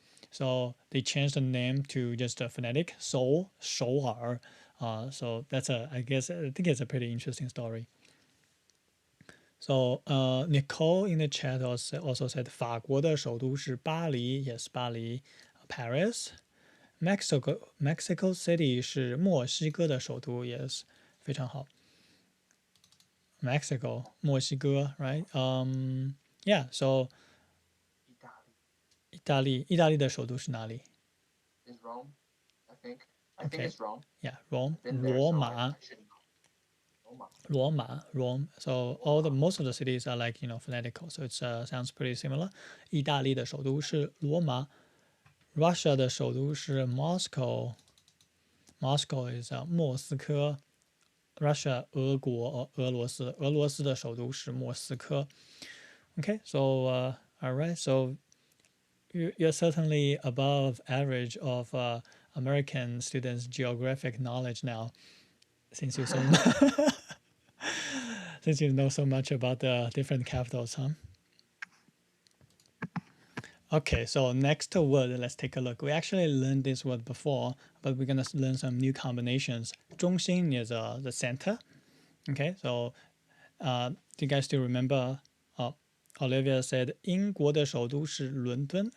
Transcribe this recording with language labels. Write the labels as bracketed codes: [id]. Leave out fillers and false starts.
[en] So they changed the name to just a phonetic Seoul, Shou'er. So that's I think it's a pretty interesting story. So Nicole in the chat also said [zh] 法国的首都是巴黎 [en] Yes, [zh] 巴黎 [en] Paris. [zh] Mexico City 是墨西哥的首都 [en] Yes, [zh] 非常好 [en] Mexico, 墨西哥, right? Yeah. So [zh] 意大利的首都是哪里? [en] Is Rome, I think. I think Okay. it's Rome. Yeah, Rome. I've been there, so I should know. Roma. Rome. So most of the cities are like phonetical. So it sounds pretty similar. [zh] 意大利的首都是罗马. [en] Russia [zh] 的首都是 [en] Moscow. Moscow is 莫斯科. [zh] Russia 俄国俄罗斯俄罗斯的首都是莫斯科. [en] Okay, so all right, so you're certainly above average of American students' geographic knowledge now, since you since you know so much about the different capitals, huh? Okay, so next word, let's take a look. We actually learned this word before, but we're gonna learn some new combinations. 中心 is the center. Okay, so do you guys still remember? Olivia said [zh] 英国的首都是伦敦.